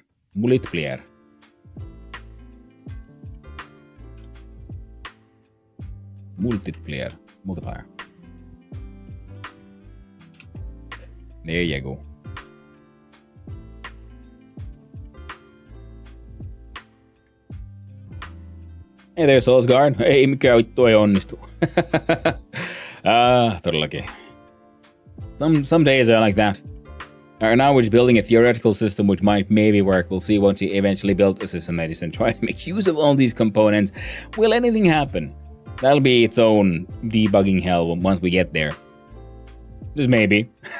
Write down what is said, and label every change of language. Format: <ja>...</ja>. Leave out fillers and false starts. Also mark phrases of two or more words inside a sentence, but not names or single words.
<en>Multiplier. Multiplier. There you go. Hei there, Soulsguard.</en> <fi>Ei mikä vittu ei onnistu. Todellakin.</fi> <en>Some days are like that. Now we're just building a theoretical system which might maybe work. We'll see once we eventually build a system that is and try to make use of all these components. Will anything happen? That'll be its own debugging hell once we get there. Just maybe.</en>